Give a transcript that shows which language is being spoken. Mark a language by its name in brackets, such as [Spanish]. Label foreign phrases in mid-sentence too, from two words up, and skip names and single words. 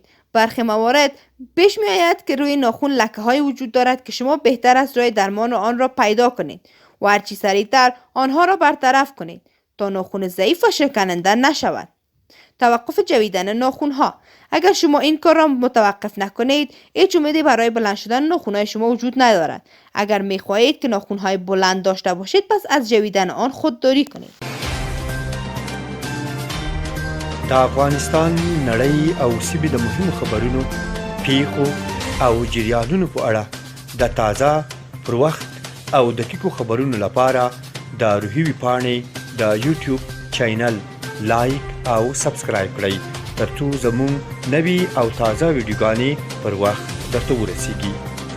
[Persian] برخی موارد پیش می آید که روی ناخن لکه های وجود دارد که شما بهتر است راه درمان آن را پیدا کنید و هرچی سریعتر آنها را برطرف کنید تا ناخن ضعیف و شکننده نشود. توقف جویدن ناخن ها. اگر شما این کار را متوقف نکنید، هیچ امیدی برای بلند شدن ناخن های شما وجود ندارد. اگر می خواهید که ناخن های بلند داشته باشید، پس از جویدن آن خودداری کنید. [Pashto] د افغانستان نړۍ او سیمې د مهمو خبرونو، پیښو او جریانونو په اړه د تازه، پر وخت او دقیقو خبرونو لپاره د روحي ویبپاڼې د یوټیوب چینل لایک او سبسکرایب کړئ ترڅو زموږ نوي او تازه ویډیوګانې پر وخت درته ورسیږي.